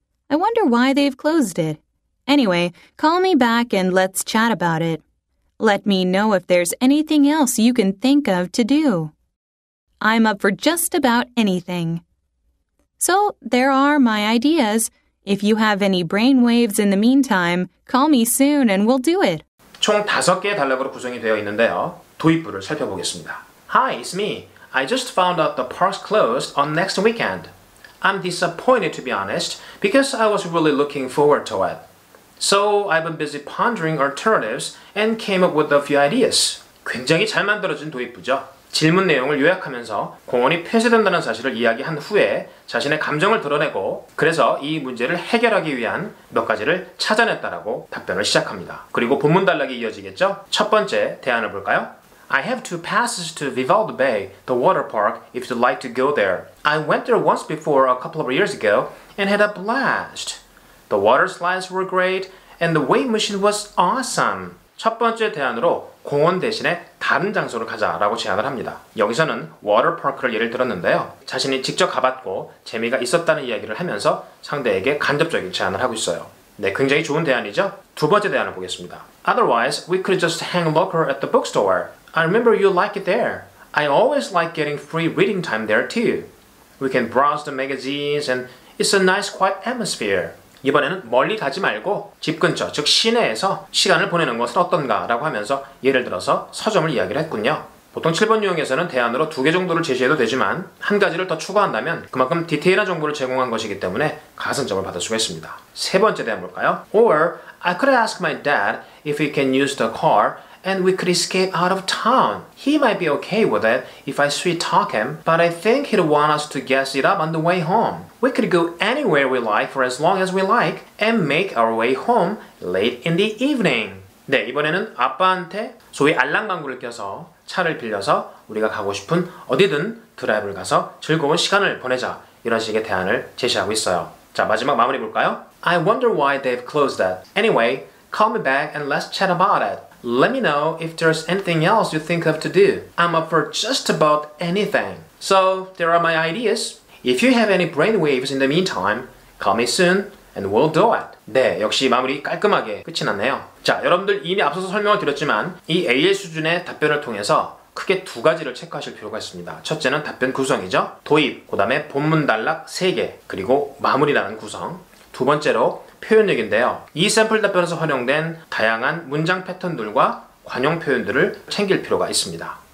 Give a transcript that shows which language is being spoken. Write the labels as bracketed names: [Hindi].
[English] I wonder why they've closed it. Anyway, call me back and let's chat about it. Let me know if there's anything else you can think of to do. I'm up for just about anything. So, there are my ideas. If you have any brainwaves in the meantime, call me soon and we'll do it. [Korean] 총 5개의 단락으로 구성이 되어 있는데요. 도입부를 살펴보겠습니다. [English] Hi, it's me. I just found out the park's closed on next weekend. I'm disappointed, to be honest, because I was really looking forward to it. So I've been busy pondering alternatives and came up with a few ideas. [Korean] 굉장히 잘 만들어진 도입부죠. 질문 내용을 요약하면서 공원이 폐쇄된다는 사실을 이야기한 후에 자신의 감정을 드러내고 그래서 이 문제를 해결하기 위한 몇 가지를 찾아냈다라고 답변을 시작합니다. 그리고 본문 단락이 이어지겠죠? 첫 번째 대안을 볼까요? [English] I have 2 passes to Vivaldi Bay, the water park, if you'd like to go there. I went there once before a couple of years ago and had a blast. The water slides were great and the wave machine was awesome. [Korean] 첫 번째 대안으로 공원 대신에 다른 장소를 가자라고 제안을 합니다. 여기서는 워터파크를 예를 들었는데요. 자신이 직접 가봤고 재미가 있었다는 이야기를 하면서 상대에게 간접적인 제안을 하고 있어요. 네, 굉장히 좋은 대안이죠? 두 번째 대안을 보겠습니다. [English] Otherwise, we could just hang local at the bookstore. I remember you like it there. I always like getting free reading time there too. We can browse the magazines and it's a nice quiet atmosphere. [Korean] 이번에는 멀리 가지 말고 집 근처, 즉 시내에서 시간을 보내는 것은 어떤가 라고 하면서 예를 들어서 서점을 이야기를 했군요. 보통 7번 유형에서는 대안으로 2개 정도를 제시해도 되지만 한 가지를 더 추가한다면 그만큼 디테일한 정보를 제공한 것이기 때문에 가산점을 받을 수가 있습니다. 세 번째 대안 볼까요? [English] Or I could ask my dad if he can use the car and we could escape out of town. He might be okay with it if I sweet-talk him, but I think he'd want us to gas it up on the way home. We could go anywhere we like for as long as we like and make our way home late in the evening. [Korean] 네, 이번에는 아빠한테 소위 알랑방구를 껴서 차를 빌려서 우리가 가고 싶은 어디든 드라이브를 가서 즐거운 시간을 보내자. 이런 식의 대안을 제시하고 있어요. 자, 마지막 마무리 볼까요? [English] I wonder why they've closed that. Anyway, call me back and let's chat about it. Let me know if there's anything else you think of to do. I'm up for just about anything. So, there are my ideas. If you have any brainwaves in the meantime, call me soon and we'll do it. [Korean] 네, 역시 마무리 깔끔하게 끝이 났네요. 자, 여러분들 이미 앞서서 설명을 드렸지만 이 AL 수준의 답변을 통해서 크게 2가지를 체크하실 필요가 있습니다. 첫째는 답변 구성이죠. 도입, 그 다음에 본문 단락 3개, 그리고 마무리라는 구성. 두 번째로 표현력인데요. 이 샘플 답변에서 활용된 다양한 문장 패턴들과 관용 표현들을 챙길 필요가 있습니다.